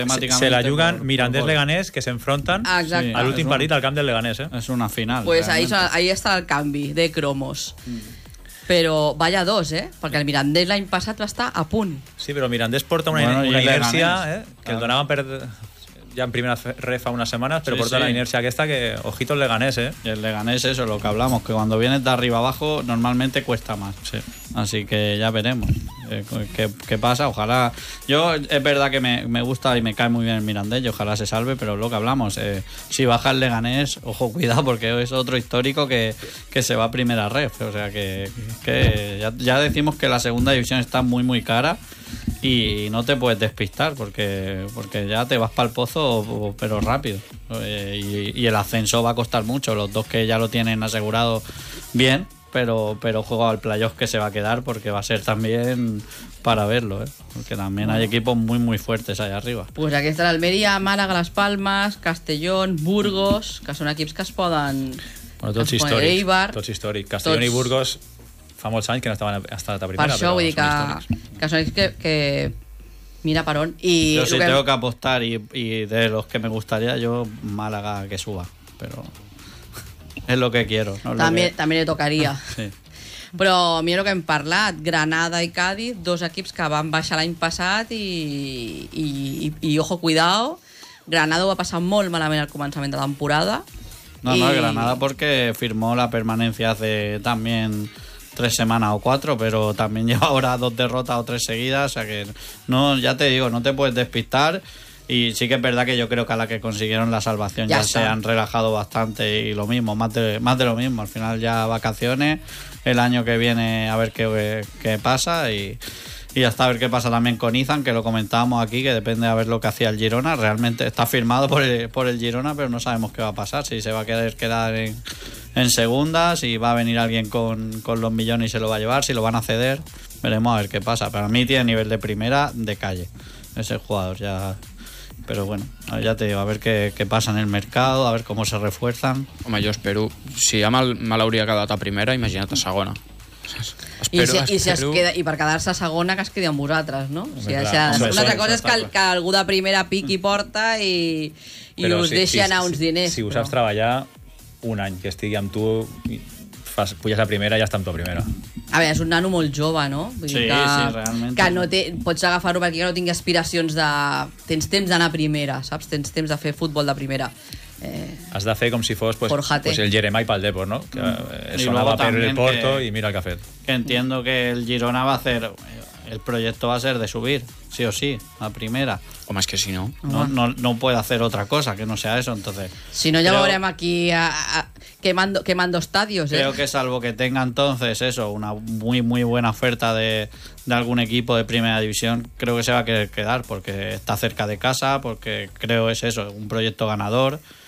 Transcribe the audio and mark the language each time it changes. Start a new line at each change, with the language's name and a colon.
Catalan: Se la juguen Mirandés-Leganés, que s'enfronten a l'últim partit al camp del Leganés. És una final.
Spanish: Pues ahí
Catalan: està el canvi de cromos. Però vaya dos, perquè el Mirandés l'any passat va estar a punt. Sí, però Mirandés porta una inèrcia que el donava per...
Spanish: ja en primera refa unas semanas, pero sí, porta la inercia que está, que ojito el Leganés, El Leganés, eso, lo que hablamos, que cuando vienes de arriba abajo normalmente cuesta más. Sí. Así que ya veremos qué pasa, ojalá... Yo, es verdad que me gusta y me cae muy bien el Mirandés, y ojalá se salve, pero lo que hablamos, si baja el Leganés, ojo, cuidado, porque es otro histórico que se va a primera ref. O sea, que ya decimos que la segunda división está muy, muy cara, y no te puedes despistar porque ya te vas para el pozo, pero rápido. Y el ascenso va a costar mucho. Los dos que ya lo tienen asegurado bien, pero juego al playoff que se va a quedar, porque va a ser también para verlo, porque también hay equipos muy, muy fuertes allá arriba. Pues aquí está la Almería, Málaga, Las Palmas, Castellón, Burgos, que son equipos que se pueden... Bueno, todos históricos. Todos históricos. Castellón y Burgos...
Catalan: Fa molts anys que no estaven fins a la primera. Per això vull dir que són ells que... Mira per on. I jo sí,
Spanish: tengo que apostar, y de los que me gustaría, yo Málaga que suba. Pero es lo que quiero. No
Catalan: també,
Spanish: lo que...
Catalan: també li tocaria. Sí. Però mira el que hem parlat. Granada i Cádiz, dos equips que van baixar l'any passat i
Spanish: ojo, cuidado.
Catalan: Granada va passar molt malament al començament de la temporada. No, no, Granada perquè
Spanish: firmó la permanencia hace también... 3 semanas o 4, pero también lleva ahora 2 derrotas o 3 seguidas, o sea que no, ya te digo, no te puedes despistar. Y sí que es verdad que yo creo que a la que consiguieron la salvación ya se han relajado bastante, y lo mismo, más de lo mismo, al final ya vacaciones, el año que viene a ver qué pasa, y hasta a ver qué pasa también con Izan, que lo comentábamos aquí, que depende a ver lo que hacía el Girona. Realmente está firmado por el Girona, pero no sabemos qué va a pasar, si se va a quedar en segunda, si va a venir alguien con los millones y se lo va a llevar, si lo van a ceder, veremos a ver qué pasa. Pero a mí tiene nivel de primera de calle ese jugador, ya. Pero bueno, ya te digo, a ver qué pasa en el mercado, a ver cómo se refuerzan.
Catalan: Home,
Spanish: yo espero, si ya mal
Catalan: hauria quedat a primera, imagina't a segona. I per quedar-se a segona, que es quedi amb vosaltres, no? Una altra cosa és que algú de primera piqui porta i us deixi anar uns diners. Si ho saps treballar, un any que estigui amb tu, puges a primera i ja està amb tu a primera. A veure, és un nano molt jove, no? Vull dir que realment. Que no pots agafar-ho perquè no tingui aspiracions de... Tens temps d'anar a primera, saps? Tens temps de fer futbol de primera. Has de fer com si fos pues el Jeremai pel Depor, no? Sonava per el Porto i mira el que ha fet.
Spanish: Que entiendo que el Girona va a hacer... El proyecto va a ser de subir, sí o sí, a primera. O más que si no. No puede hacer otra cosa que no sea eso, entonces... Si no, ya lo veremos aquí quemando estadios. Creo que salvo que tenga entonces eso, una muy, muy buena oferta de algún equipo de primera división, creo que se va a querer quedar porque está cerca de casa, porque creo es eso, un proyecto ganador.